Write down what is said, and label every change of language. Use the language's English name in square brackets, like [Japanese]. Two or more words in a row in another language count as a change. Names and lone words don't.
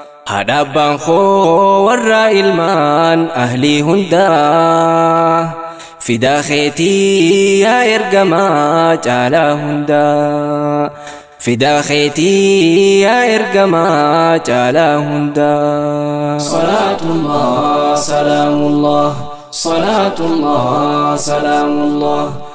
[Oromo] Haadha abbaan koo warra ilmaan ahlii hundaa. Fidaa keetii yaa ergamaa caalaa hundaa. Fidaa keetii yaa ergamaa caalaa hundaa. [Arabic] صلاة الله، سلام الله، صلاة الله، سلام الله.